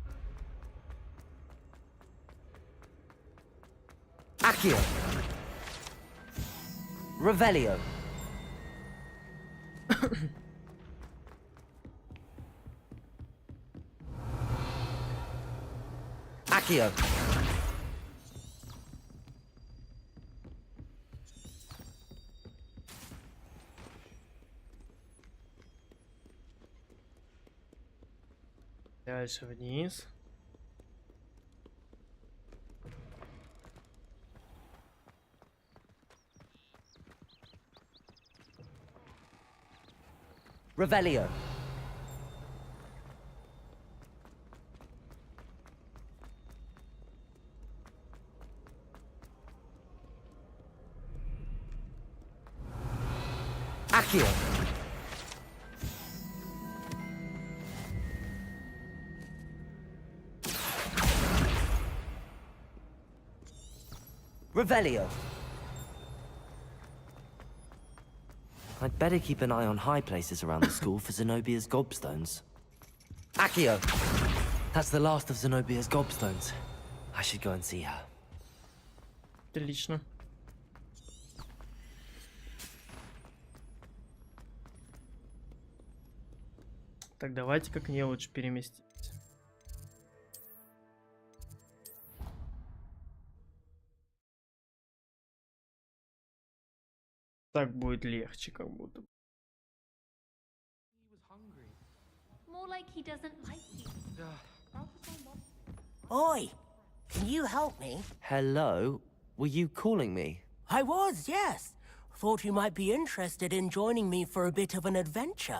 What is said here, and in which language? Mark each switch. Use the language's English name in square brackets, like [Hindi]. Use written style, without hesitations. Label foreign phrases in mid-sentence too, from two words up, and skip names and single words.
[English] Accio! Revelio! Accio! [Russian] Дальше вниз. [English] Revelio! Accio! Revelio! I'd better keep an eye on high places around the school for Zenobia's gobstones. Accio! That's the last of Zenobia's gobstones. I should go and see her. [Russian] Отлично. Так, давайте-ка к ней лучше переместимся. Так будет легче, как будто. [English] More like he doesn't like you. Oi! Can you help me? Hello? Were you calling me? I was, yes. Thought you might be interested in joining me for a bit of an adventure.